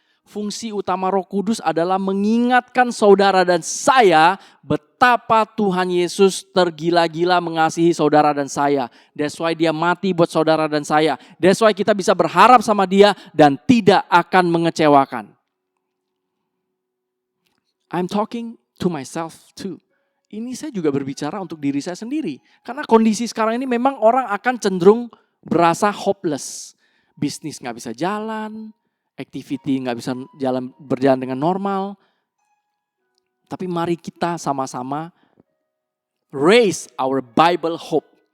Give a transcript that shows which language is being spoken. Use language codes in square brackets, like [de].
[id] Fungsi utama Roh Kudus adalah mengingatkan saudara dan saya betapa Tuhan Yesus tergila-gila mengasihi saudara dan saya. [en] That's why [id] dia mati buat saudara dan saya. That's why kita bisa berharap sama dia dan tidak akan mengecewakan. [en] I'm talking to myself too. [id] Ini saya juga berbicara untuk diri saya sendiri. Karena kondisi sekarang ini memang orang akan cenderung berasa hopeless. Bisnis gak bisa jalan, activity gak bisa berjalan dengan normal. Tapi mari kita sama-sama [en] raise our Bible hope.